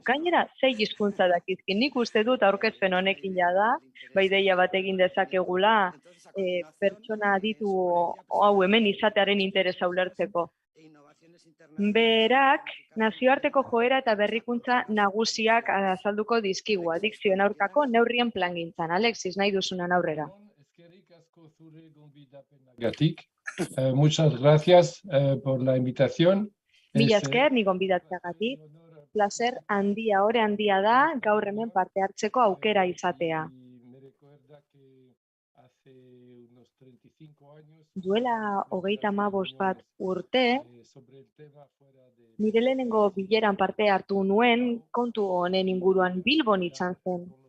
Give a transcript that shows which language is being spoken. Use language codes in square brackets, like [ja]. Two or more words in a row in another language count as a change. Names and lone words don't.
[eu] Gainera, 6 hizkuntza dakizkin. Nik uste dut aurkezpen honekin jada, ideia bat egin dezakegula pertsona aditu hau hemen izatearen interesa ulertzeko. Berak, nazioarteko joera eta berrikuntza nagusiak azalduko dizkigu adikzioen aurkako neurrien plangintzan. Alexis, nahi duzunan aurrera. [es] Muchas gracias por la invitación. [eu] Mila esker, ni gonbidatzeagatik. Placer handia, ore handia da, gaur hemen parte hartzeko aukera izatea. Duela 35 bat urte, nire lehenengo bileran parte hartu nuen, kontu honen inguruan Bilbon izan zen.